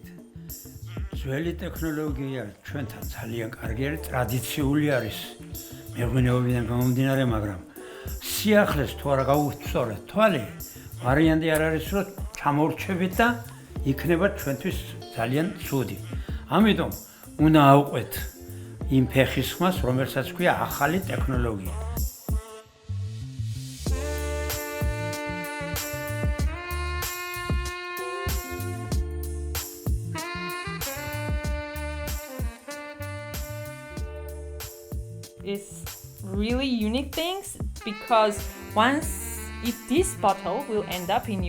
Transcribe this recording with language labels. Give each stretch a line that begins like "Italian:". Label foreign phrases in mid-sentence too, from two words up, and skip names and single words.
Georgian: ძველი ტექნოლოგია ჩვენთან ძალიან კარგი არის, ტრადიციული არის მეღვინეობიდან გამომდინარე, მაგრამ სიახლეს თუ არა გაუვსწორეთ თვალი, ვარიანტი არ არის, რომ ჩამორჩებით და იქნება ჩვენთვის ძალიან ცუდი. ამიტომ უნდა ავყვეთ იმ ფეხის ხმას, რომელსაც ქვია ახალი ტექნოლოგია.
English: It's really unique things, because if this bottle will end up in